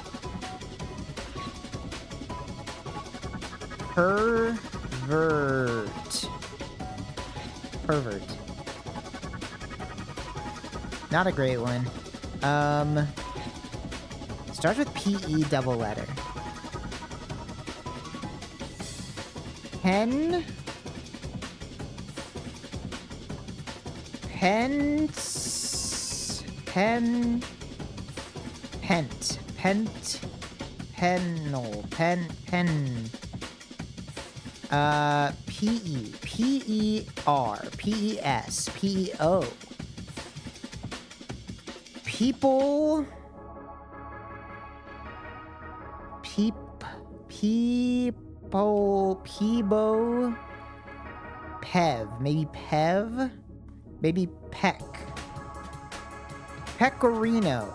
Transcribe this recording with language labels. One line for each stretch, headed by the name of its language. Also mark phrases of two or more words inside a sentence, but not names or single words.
English: Pervert. Pervert. Not a great one. Starts with P-E, double letter. Pen. Pence. Pen. Pent. Pent. Pennel. Pen. Pen. P-E. P-E-R. P-E-S. P-E-O. People. People. Peebo. Pev. Maybe Pev? Maybe Peck. Pecorino.